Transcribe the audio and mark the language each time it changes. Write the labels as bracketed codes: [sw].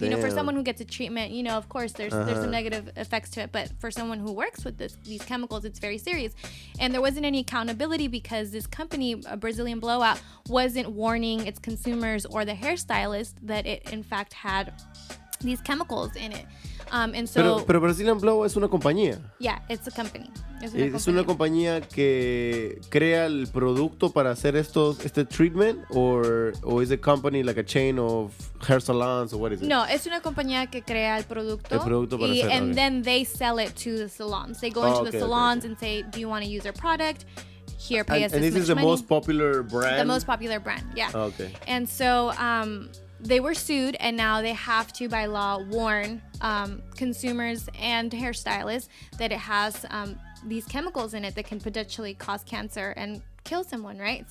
[en] You know, for someone who gets a treatment, you know, of course there's some negative effects to it, but for someone who works with these chemicals, it's very serious. And there wasn't any accountability because this company, a Brazilian Blowout, wasn't warning its consumers or the hairstylist that it in fact had these chemicals in it. And so, [es] pero Brazilian Blowout es una compañía. [en] Yeah, it's a company. [es] ¿Es una compañía que crea el producto para hacer este treatment? [en] Or is a company like a chain of hair salons? Or what is it? [es] No, es una compañía que crea el producto. El producto para hacer, [en] and then they sell it to the salons. They go into the salons and say, do you want to use our product? Here, pay us this much money. And this is the most popular brand? The most popular brand, yeah. Okay. And so they were sued, and now they have to, by law, warn consumers and hairstylists that it has these chemicals in it that can potentially cause cancer and kill someone, right?